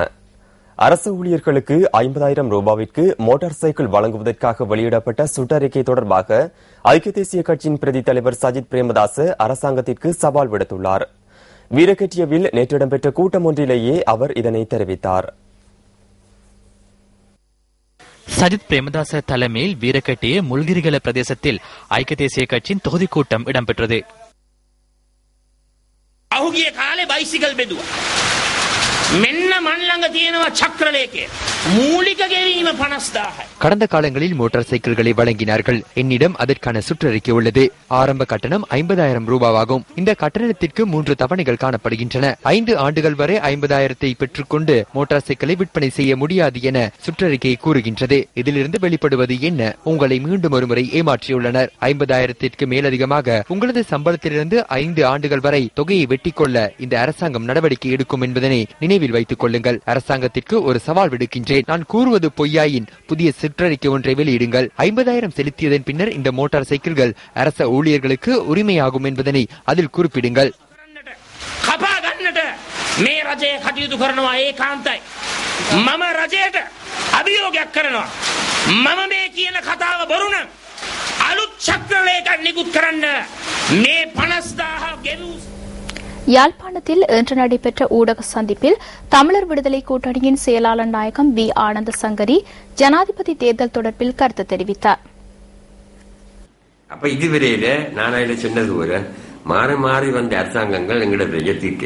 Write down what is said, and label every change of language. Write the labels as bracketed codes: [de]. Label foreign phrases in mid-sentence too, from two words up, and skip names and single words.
[ta] அரசு ஊழியர்களுக்கு 50,000 ரூபாவிற்கு மோட்டார் சைக்கிள் வழங்குவதற்காக வெளியிடப்பட்ட சுற்றறிக்கை தொடர்பாக ஐக்கிய தேசிய கட்சியின் பிரதி தலைவர் சஜித் பிரேமதாச அரசாங்கத்திற்கு சவால் விடுத்துள்ளார். வீரகெட்டியவில் நேற்று இடம்பெற்ற கூட்டம் ஒன்றிலேயே அவர் இதனை தெரிவித்தார். சஜித் பிரேமதாச தலைமையில் வீரகெட்டிய முல்கிரிகல பிரதேசத்தில் ஐக்கிய தேசிய கட்சியின் தொகுதி கூட்டம் இடம்பெற்றது. [si] මෙන්න මන් ළඟ තියෙනවා චක්‍රලේඛය. මූලික ගෙවීම 50000යි. [ta] கடந்த காலங்களில் மோட்டார் சைக்கிள்களை வழங்கினார்கள். என்னிடம் அதற்கான சுற்றறிக்கை உள்ளது. ஆரம்ப கட்டணம் 50,000 ரூபாவாகும். இந்த கட்டணத்திற்கு 3 தவணைகள் காணப்படுகின்றன. 5 ஆண்டுகள் வரை 50,000 பெற்றுக்கொண்டு மோட்டார் சைக்கிளை விற்பனை செய்ய முடியாது என சுற்றறிக்கை கூறுகின்றது. இதிலிருந்து வெளிப்படுவது என்ன? உங்களை மீண்டும் ஒருமுறை ஏமாற்றியுள்ளனர். 50,000 மேலதிகமாக உங்களது சம்பளத்திலிருந்து 5 ஆண்டுகள் வரை தொகையை வெட்டிக் கொள்ள இந்த அரசாங்கம் நடவடிக்கை எடுக்கும் என்பதனை நினைவில் வைத்துக் கொள்ளுங்கள். அரசாங்கத்திற்கு ஒரு சவால் விடுக்கின்றேன். நான் கூறுவது பொய்யாயின் புதிய சுற்றறிக்கை ஒன்றை வெளியிடுங்கள். 50,000 செலுத்தியதன் பின்னர் இந்த மோட்டார் சைக்கிள்கள் அரச ஊழியர்களுக்கு உரிமையாகும் என்பதனை அதில் குறிப்பிடுங்கள். [si] කපා ගන්නට මේ රජය කටයුතු කරනවා ඒකාන්තයි. මම රජයට අභියෝගයක් කරනවා. මම මේ කියන කතාව බොරු නම් අලුත් චක්‍රලේඛ නිකුත් කරන්න මේ 50,000 ගෙවූ [ta] யாழ்ப்பாணத்தில் இன்று நடைபெற்ற ஊடக சந்திப்பில் தமிழர் விடுதலை கூட்டணியின் செயலாளர் நாயகம் வி ஆனந்த சங்கரி ஜனாதிபதி தேர்தல் தொடர்பில் கருத்து தெரிவித்தார். அப்ப இதுவரையில நானாயில சொன்னது போல மாறி மாறி வந்த அரசாங்கங்கள் எங்களோட தீர்க்கல.